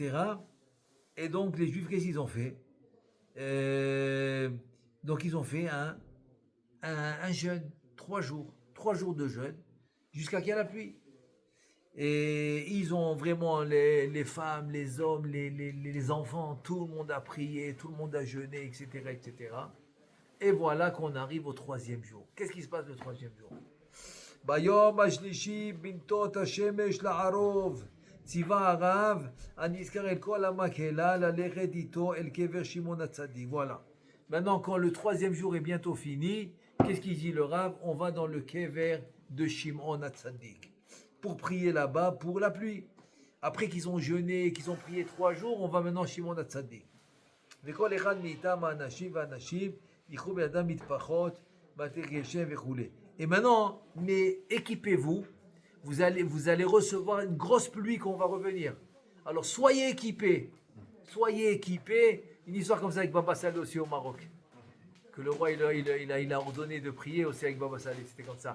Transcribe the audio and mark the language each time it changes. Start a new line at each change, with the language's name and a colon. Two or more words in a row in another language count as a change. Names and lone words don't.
French: Et donc, les Juifs, qu'est-ce qu'ils ont fait? Euh, donc ils ont fait un jeûne, 3 jours de jeûne, jusqu'à qu'il y ait la pluie. Et ils ont vraiment, les femmes, les hommes, les enfants, tout le monde a prié, tout le monde a jeûné, etc., etc. Et voilà qu'on arrive au 3e jour. Qu'est-ce qui se passe le 3e jour?
Hebrew: ביום השלישי בנתות השמש לערוב ציווה הרב הנזכר את כל המקהלה ללכת איתו אל קבר שמעון הצדיק.
French: Voilà. Maintenant, quand le 3e jour est bientôt fini, qu'est-ce qu'il dit le Rav? On va dans le kever de Shimon Hatzadik pour prier là-bas pour la pluie. Après qu'ils ont jeûné, qu'ils ont prié 3 jours, on va maintenant Shimon Hatzadik.
Hebrew: וכל אחד מאיתם האנשים והנשים יקחו בידם מטפחות, בתי גשם וכו'.
French: Et maintenant, mais équipez-vous, vous allez recevoir une grosse pluie quand on va revenir. Alors soyez équipés, Une histoire comme ça avec Baba Saleh aussi au Maroc. Que le roi il a ordonné de prier aussi avec Baba Saleh, c'était comme ça.